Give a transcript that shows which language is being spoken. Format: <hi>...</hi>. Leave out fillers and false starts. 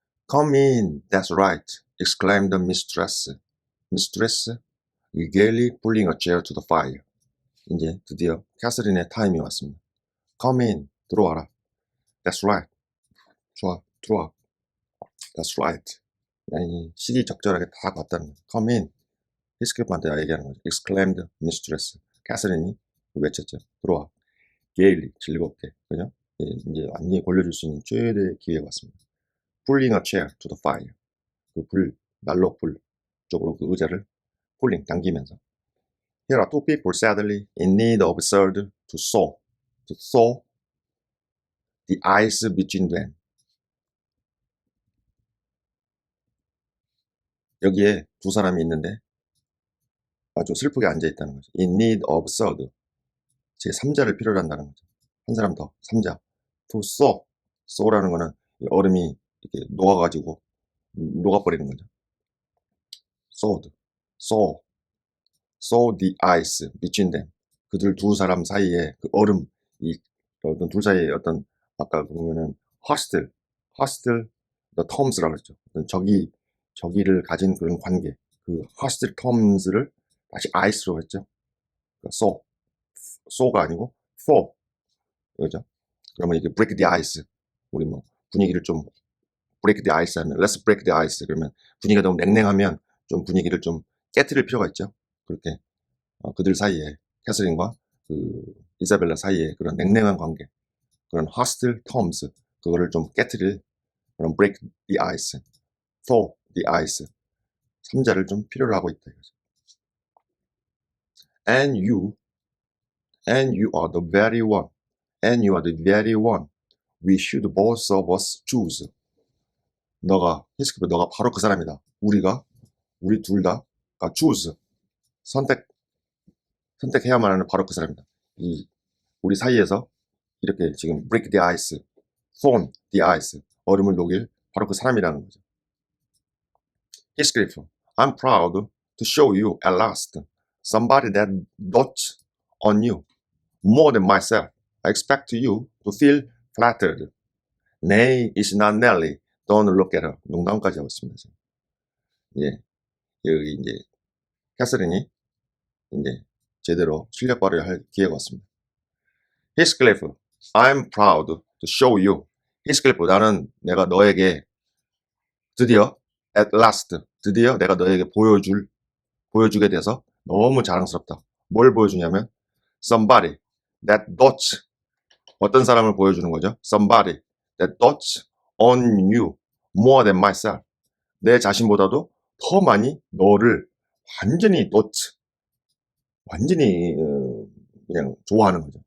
<en>Come in, that's right, exclaimed the mistress. Mistress, gaily pulling a chair to the fire.</en> <ko>이제 드디어 캐서린의 타임이 왔습니다.</ko> <en>Come in,</en> <ko>들어와라.</ko> <en>That's right.</en> <ko>좋아, 들어와.</ko> <en>That's right.</en> <ko>아니, 시기적절하게 다 왔다는 거죠.</ko> <en>Come in.</en> <ko>히스클프한테 얘기하는 거죠.</ko> <en>Exclaimed mistress.</en> <ko>캐서린이 외쳤죠. 들어와. gaily, 즐겁게. 그죠? 이제 완전히 골려줄 수 있는 최대의 기회가 왔습니다.</ko> <en>Pulling a chair to the fire.</en> <ko>그 난로불 쪽으로 그 의자를 pulling, 당기면서.</ko> <en>Here are two people sadly in need of sword to thaw the ice between them.</en> <ko>여기에 두 사람이 있는데 아주 슬프게 앉아있다는 거죠.</ko> <en>In need of sword.</en> <ko>제 3자를 필요로 한다는 거죠. 한 사람 더, 3자. To thaw라는 거는 얼음이 이렇게 녹아가지고 녹아버리는 거죠.</ko> <en>thaw the ice between them.</en> <ko>그들 두 사람 사이에 그 얼음, 이 어떤 둘 사이에 어떤 아까 보면은 hostile the terms라고 그랬죠. 적이를 가진 그런 관계, 그 hostile terms를 다시 ice로 했죠. 그러니까 thaw가 아니고 thaw, 그죠? 그러면 이게 break the ice, 우리 뭐 분위기를 좀 break the ice 하면</ko> <en>let's break the ice</en> <ko>그러면 분위기가 너무 냉랭하면 좀 분위기를 좀 깨트릴 필요가 있죠. 그렇게 그들 사이에 캐서린과 그 이사벨라 사이에 그런 냉랭한 관계, 그런 hostile terms, 그거를 좀 깨트릴 그런 break the ice, thaw the ice, 3자를 좀 필요로 하고 있다 이거죠.</ko> <en>And you are the very one. And you are the very one we should both of us choose.</en> <ko>히스크리프, 너가 바로 그 사람이다. 우리 둘 다 choose, 선택해야만 하는 바로 그 사람이다. 우리 사이에서 이렇게 지금 break the ice, thaw the ice, 얼음을 녹일 바로 그 사람이라는 거죠.</ko> <en>히스크리프, I'm proud to show you at last somebody that dotes on you more than myself. I expect you to feel flattered. Nay, it's not Nelly. Don't look at her.</en> <ko>농담까지 하고 있습니다. 예, 여기 이제 캐서린이 이제 제대로 실력 발휘를 할 기회가 왔습니다.</ko> <en>Heathcliff, I'm proud to show you.</en> <ko>Heathcliff, 내가 너에게 드디어 at last, 드디어 내가 너에게 보여주게 돼서 너무 자랑스럽다. 뭘 보여주냐면</ko> <en>somebody that dotes,</en> <ko>어떤 사람을 보여주는 거죠?</ko> <en>Somebody that dotes on you more than myself.</en> <ko>내 자신보다도 더 많이 너를 완전히 완전히 그냥 좋아하는 거죠.</ko>